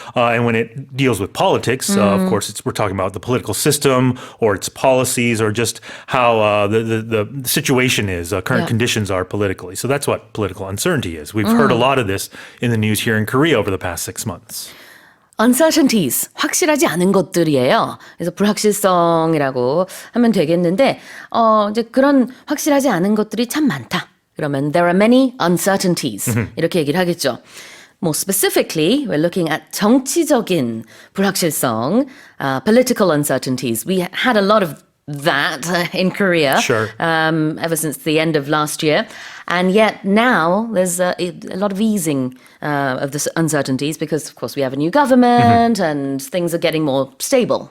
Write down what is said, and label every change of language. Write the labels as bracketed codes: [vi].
[en] And when it deals with politics, of course, we're talking about the political system or its policies or just how the situation is, current conditions are politically. So that's what political uncertainty is. We've heard a lot of this in the news here in Korea over the past 6 months. [ko] Uncertainties, 확실하지 않은 것들이에요. 그래서 불확실성이라고 하면 되겠는데, 이제 그런 확실하지 않은 것들이 참 많다. 그러면 [en] there are many uncertainties. [ko] 이렇게 얘기를 하겠죠. [en] More specifically, we're looking at [ko] 정치적인 불확실성, [en] political uncertainties. We had a lot of that in Korea Sure. ever since the end of last year. And yet now there's a lot of easing of the uncertainties because, of course, we have a new government and things are getting more stable.